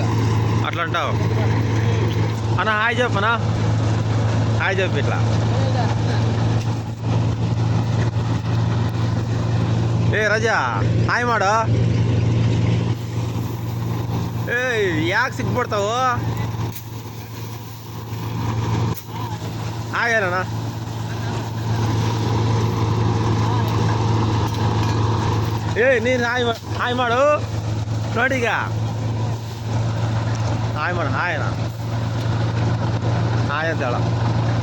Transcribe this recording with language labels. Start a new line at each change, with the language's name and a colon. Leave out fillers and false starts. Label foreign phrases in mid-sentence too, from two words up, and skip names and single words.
Telugu: అట్లా అంటావు అన్న హాయ్ చెప్పనా హాయ్ చెప్పు ఇట్లా ఏ రజా హాయ్ మాಡು
Kannada: ఏ ಯಾಕೆ ಸಿಗ್ಬಿಡ್ತಾವು ಹಾಯ್ ಅಣ್ಣ ಏ ನೀನು ಹಾಯ್ ಮಾಡು ನೋಡೀಗ ಹಾಯ್ ಮಾಡು ಹಾಯ್ ಅಣ್ಣ ಹಾಯ್ ಅಂತ ಹೇಳ